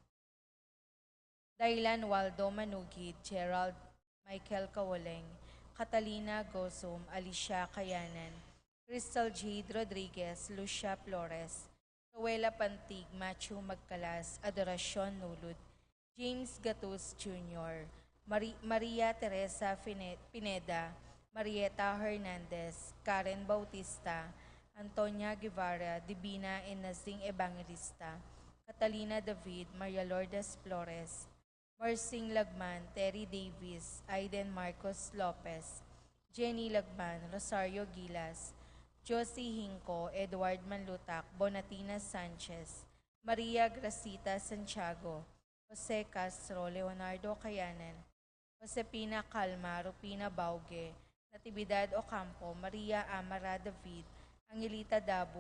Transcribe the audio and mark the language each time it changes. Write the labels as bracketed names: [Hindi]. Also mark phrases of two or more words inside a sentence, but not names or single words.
[English] Dailan Waldo Manugid, Gerald Michael Kawaleng, Catalina Gosum, Alicia Kayanan, Crystal Jade Rodriguez, Lucia Flores, Rowela Pantig, Matthew Magkalas, Adoracion Nulud, James Gatus Jr., Maria Teresa Pineda, Marieta Hernandez, Karen Bautista, Antonia Guevara, Divina and Nazing Evangelista, Catalina David, Maria Lourdes Flores, Marsing Lagman, Terry Davis, Aiden Marcos Lopez, Jenny Lagman, Rosario Gilas, Josie Hinco, Edward Manlutak, Bonatina Sanchez, Maria Gracita Santiago, Jose Castro, Leonardo Cayanan, Josepina Calma, Rupina Bauge, Natividad Ocampo, Maria Amara David, Angelita Dabu,